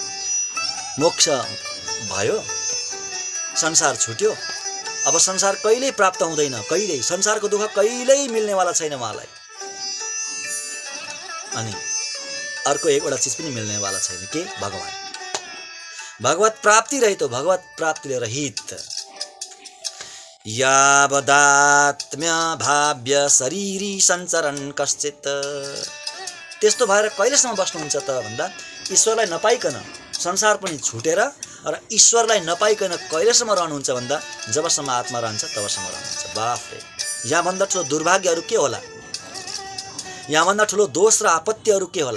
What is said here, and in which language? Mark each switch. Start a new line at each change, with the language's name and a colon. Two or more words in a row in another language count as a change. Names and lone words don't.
Nepali: मोक्ष भयो, संसार छुट्यो, अब संसार कहिल्यै प्राप्त हुँदैन, कहिल्यै संसारको दुःख कहिल्यै मिल्नेवाला छैन उहाँलाई। अनि अर्को एकवटा चिज पनि मिल्नेवाला छैन, के? भगवान। भगवत प्राप्ति रहित हो, भगवत प्राप्तिले रहित।
Sanskrit: यावदात्म्य भाव्य शरीरी सञ्चरन् कश्चित्,
Nepali: त्यस्तो भएर कहिलेसम्म बस्नुहुन्छ त भन्दा, ईश्वरलाई नपाइकन संसार पनि छुटेर र ईश्वरलाई नपाइकन कहिलेसम्म रहनुहुन्छ भन्दा, जबसम्म आत्मा रहन्छ तबसम्म रहनुहुन्छ। बाफरे, यहाँभन्दा ठुलो दुर्भाग्यहरू के होला? यहाँभन्दा ठुलो दोष र आपत्तिहरू के होला?